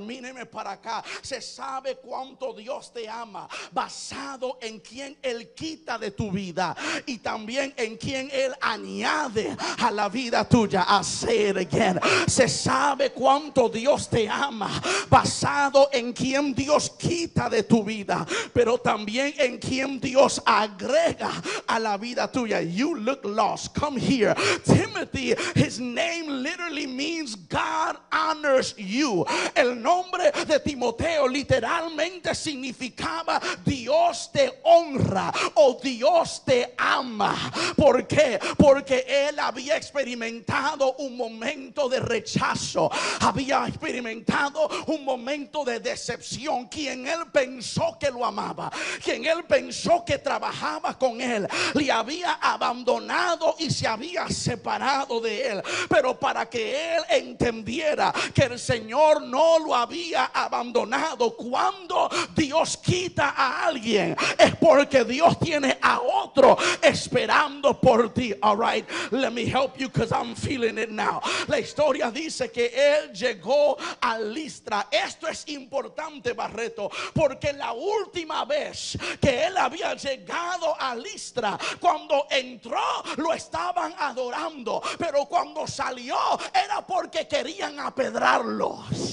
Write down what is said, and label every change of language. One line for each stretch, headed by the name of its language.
Spanish: Míreme para acá. Se sabe cuánto Dios te ama basado en quien Él quita de tu vida y también en quien Él añade a la vida tuya.
English: I say it again.
Spanish: Se sabe cuánto Dios te ama basado en quien Dios quita de tu vida, pero también en quien Dios agrega a la vida tuya.
English: You look lost. Come here. Timothy, his name literally means God honors you.
Spanish: El nombre de Timoteo literalmente significaba Dios te honra o Dios te ama. ¿Por qué? Porque él había experimentado un momento de rechazo, había experimentado un momento de decepción. Quien él pensó que lo amaba, quien él pensó que trabajaba con él, le había abandonado y se había separado de él. Pero para que él entendiera que el Señor no lo había abandonado, cuando Dios quita a alguien es porque Dios tiene a otro esperando por ti.
English: All right, let me help you because I'm feeling it now.
Spanish: La historia dice que él llegó a Listra. Esto es importante, Barreto, porque la última vez que él había llegado a Listra, cuando entró lo estaban adorando, pero cuando salió era porque querían apedrarlo.